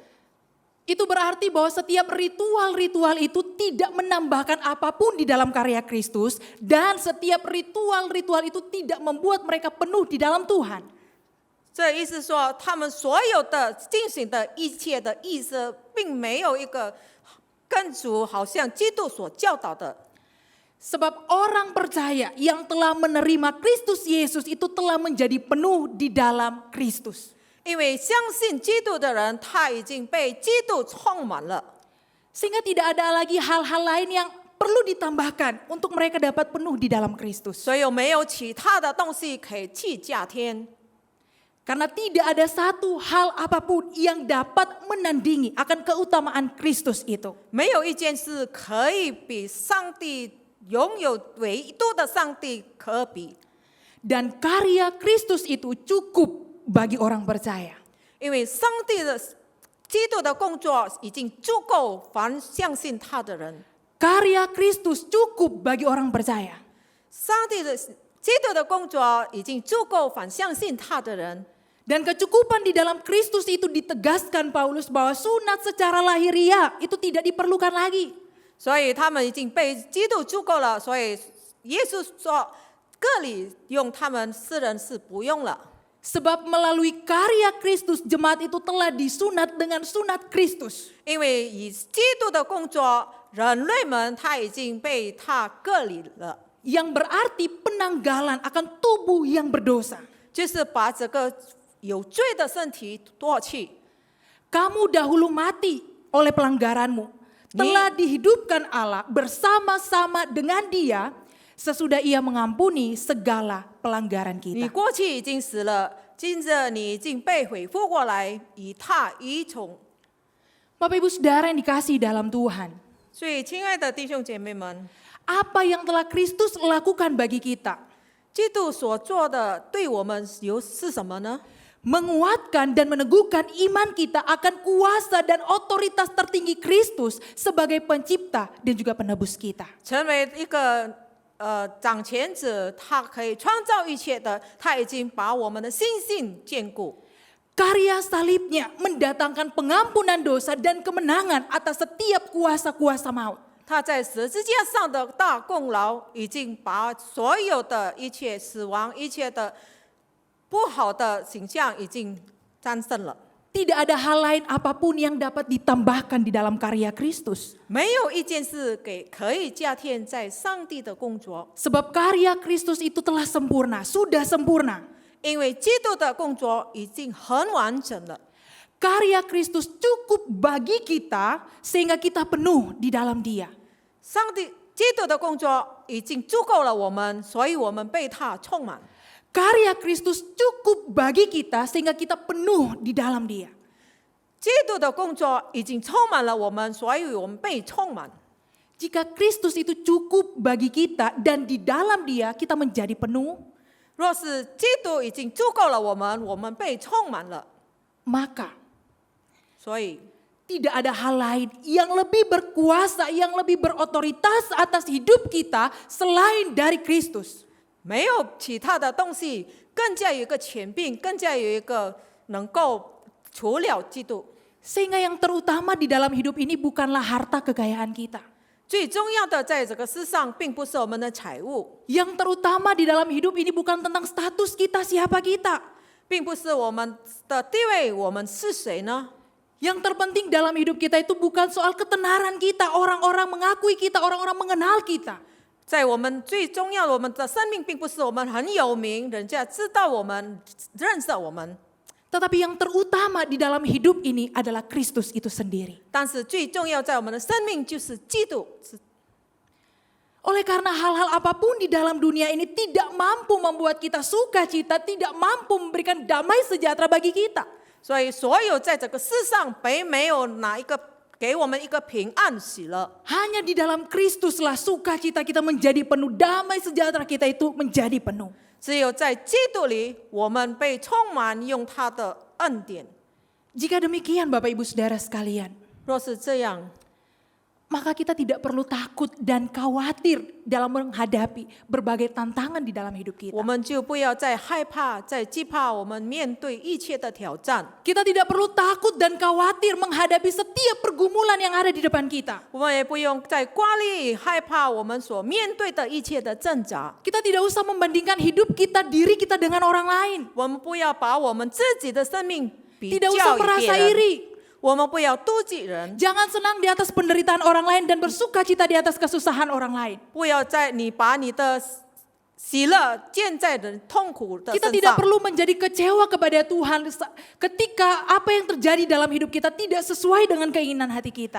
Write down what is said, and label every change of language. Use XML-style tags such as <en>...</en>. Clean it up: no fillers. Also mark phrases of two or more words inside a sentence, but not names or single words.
<id>Itu berarti bahwa setiap ritual-ritual itu tidak menambahkan apapun di dalam karya Kristus dan setiap ritual-ritual itu tidak membuat mereka penuh di dalam Tuhan.</id> <zh>这意思说，他们所有的进行的一切的意思，并没有一个跟主好像基督所教导的。</zh> <id>Sebab orang percaya yang telah menerima Kristus Yesus itu telah menjadi penuh di dalam Kristus.</id> <zh>因为相信基督的人，他已经被基督充满了，</zh> <id>Sehingga tidak ada lagi hal-hal lain yang perlu ditambahkan untuk mereka dapat penuh di dalam Kristus.</id> <zh>所以没有其他的东西可以去加添。</zh> <id>Karena tidak ada satu hal apapun yang dapat menandingi akan keutamaan Kristus itu.</id> <zh>没有一件事可以比上帝拥有唯独的上帝可比，</zh> <id>Dan karya Kristus itu cukup bagi orang percaya.</id> <zh>因为上帝的基督的工作已经足够凡相信他的人。</zh> <id>Karya Kristus cukup bagi orang percaya.</id> <zh>上帝的基督的工作已经足够凡相信他的人。</zh> <id>Dan kecukupan di dalam Kristus itu ditegaskan Paulus bahwa sunat secara lahiriah itu tidak diperlukan lagi.</id> <zh>所以他们已经被基督足够了，所以耶稣说，各里用他们世人是不用了。</zh> <id>Sebab melalui karya Kristus jemaat itu telah disunat dengan sunat Kristus.</id> <zh>因为以基督的工作，人类们他已经被他隔离了。</zh> <id>Yang berarti penanggalan akan tubuh yang berdosa.</id> <zh>就是把这个有罪的身体夺去。</zh> <id>Kamu dahulu mati oleh pelanggaranmu, telah dihidupkan Allah bersama-sama dengan Dia sesudah Ia mengampuni segala pelanggaran</id> <zh>你</zh> <id>kita.</id> <zh>过去已经死了，今着你已经被恢复过来，与他一同。</zh> <id>Bapak Ibu Saudara yang dikasihi dalam Tuhan,</id> <zh>所以，亲爱的弟兄姐妹们，</zh> <id>apa yang telah Kristus lakukan bagi kita?</id> <zh>基督所做的对我们是什么呢？</zh> <id>Menguatkan dan meneguhkan iman kita akan kuasa dan otoritas tertinggi Kristus sebagai pencipta dan juga penebus kita.</id> <zh>成为一个掌权者，他可以创造一切的，他已经把我们的心性坚固。</zh> <id>Karya salibnya mendatangkan pengampunan dosa dan kemenangan atas setiap kuasa-kuasa maut.</id> <zh>他在十字架上的大功劳，已经把所有的一切死亡、一切的不好的形象已经战胜了。</zh> <id>Tidak ada hal lain apapun yang dapat ditambahkan di dalam karya Kristus.</id> <zh>没有一件事可以加添在上帝的工作，</zh> <id>Sebab karya Kristus itu telah sempurna, sudah sempurna.</id> <zh>因为基督的工作已经很完整了。</zh> <id>Karya Kristus cukup bagi kita sehingga kita penuh di dalam Dia.</id> <zh>基督的工作已经足够了我们，所以我们被他充满。</zh> <id>Karya Kristus cukup bagi kita sehingga kita penuh di dalam Dia.</id> <zh>基督的工作已经充满了我们，所以我们被充满。</zh> <id>Jika Kristus itu cukup bagi kita dan di dalam Dia kita menjadi penuh,</id> <zh>若是基督已经足够了我们被充满了，</zh> <id>maka</id> <zh>所以</zh> <id>tidak ada hal lain yang lebih berkuasa, yang lebih berotoritas atas hidup kita selain dari Kristus.</id> <zh>没有其他的东西更加有一个权柄，更加有一个能够除了基督。</zh> <id>Sehingga yang terutama di dalam hidup ini bukanlah harta kekayaan kita.</id> <zh>最重要的在这个世上，并不是我们的财物，</zh> <id>Yang terutama di dalam hidup ini bukan tentang status kita, siapa kita.</id> <zh>并不是我们的地位，我们是谁呢？</zh> <id>Yang terpenting dalam hidup kita itu bukan soal ketenaran kita, orang-orang mengakui kita, orang-orang mengenal kita.</id> <zh>在我们最重要的，我们的生命并不是我们很有名，人家知道我们、认识我们。</zh> <id>Tetapi yang terutama di dalam hidup ini adalah Kristus itu sendiri.</id> <zh>但是最重要在我们的生命就是基督。</zh> <id>Oleh karena hal-hal apapun di dalam dunia ini tidak mampu membuat kita sukacita, tidak mampu memberikan damai sejahtera bagi kita.</id> <zh>所以，所有在这个世上，并没有哪一个给我们一个平安喜乐。</zh> <id>Hanya di dalam Kristuslah sukacita kita menjadi penuh, damai sejahtera kita itu menjadi penuh.</id> <zh>只有在基督里，我们被充满，用他的恩典。</zh> <id>Jika demikian Bapak Ibu Saudara sekalian,</id> <zh>若是这样，</zh> <id>maka kita tidak perlu takut dan khawatir dalam menghadapi berbagai tantangan di dalam hidup kita.</id> <zh>我们就不要再害怕、再惧怕我们面对一切的挑战。</zh> <id>Kita tidak perlu takut dan khawatir menghadapi setiap pergumulan yang ada di depan kita.</id> <zh>我们也不用再挂虑、害怕我们所面对的一切的挣扎。</zh> <id>Kita tidak usah membandingkan hidup kita, diri kita dengan orang lain.</id> <zh>我们不要把我们自己的生命比</zh> <id>Tidak</id> <zh>较</zh> <id>usah</id> <zh>于别</zh> <id>merasa</id> <zh>人，</zh> <id>iri.</id> <zh>我们不要妒忌人，</zh> <id>Jangan senang di atas penderitaan orang lain dan bersuka cita di atas kesusahan orang lain.</id> <zh>不要把你的喜乐建在人痛苦的</zh> <id>Kita</id> <zh>身</zh> <id>tidak</id> <zh>上。</zh> <id>perlu menjadi kecewa kepada Tuhan ketika apa yang terjadi dalam hidup kita tidak sesuai dengan keinginan hati kita.</id>